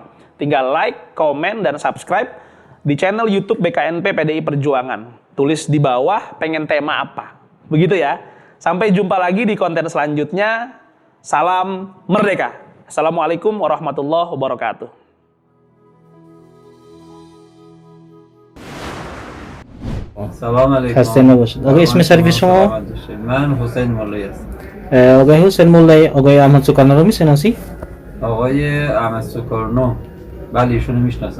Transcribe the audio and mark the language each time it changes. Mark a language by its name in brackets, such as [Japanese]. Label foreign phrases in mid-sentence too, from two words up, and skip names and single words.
[Indonesian] Tinggal like, komen, dan subscribe di channel YouTube BKNP PDI Perjuangan. Tulis di bawah pengen tema apa. Begitu ya. Sampai jumpa lagi di konten selanjutnya. Salam merdeka. [Arabic] السلام عليكم ورحمة الله وبركاته. [Persian] سلام علیکم. خسته نباشید. آقای اسم شریف شما؟ من حسین مولایی هستم. آقای حسین مولایی آقای احمد سکانو رو میشناسی؟ آقای احمد سکارنو، بله ایشونو میشناسم.